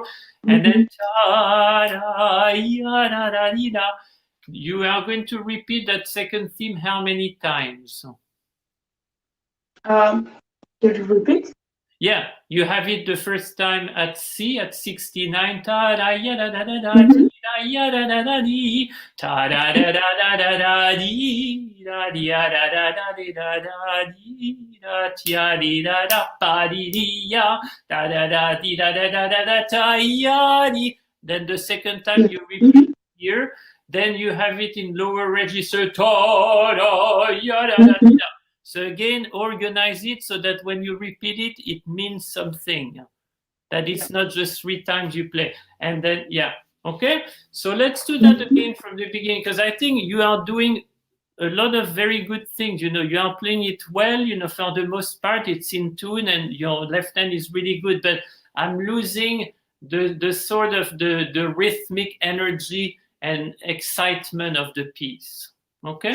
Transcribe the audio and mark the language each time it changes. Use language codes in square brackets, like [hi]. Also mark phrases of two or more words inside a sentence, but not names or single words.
[en] And then you are going to repeat that second theme how many times? Could you repeat? Yeah, you have it the first time at C at 69. Ta da ya da da da da ya da da da dee. Ta da da da da da da dee. Da dee da da da da da da dee. Da tia dee da da pa dee dee ya. Da da da dee da da da da da ta ya dee. Then the second time you repeat here, then you have it in lower register. Ta da ya da da da. So again, organize it so that when you repeat it, it means something. That it's not just 3 times you play. And then, yeah, okay? So let's do that again from the beginning, because I think you are doing a lot of very good things. You know, you are playing it well, you know, for the most part, it's in tune and your left hand is really good, but I'm losing the sort of the rhythmic energy and excitement of the piece, okay?